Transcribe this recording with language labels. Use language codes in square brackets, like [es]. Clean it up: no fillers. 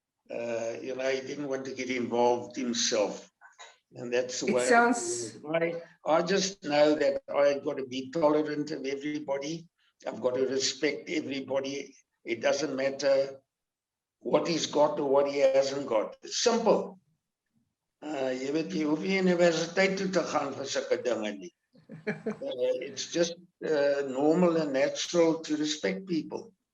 [en] He didn't want to get involved himself, and that's the way. I just know that I've got to be tolerant of everybody. I've got to respect everybody. It doesn't matter what he's got or what he hasn't got. It's simple. [af] Jy weet, jy hoef nie universiteit toe te gaan vir sulke dinge nie. [en] It's just normal and natural to respect people.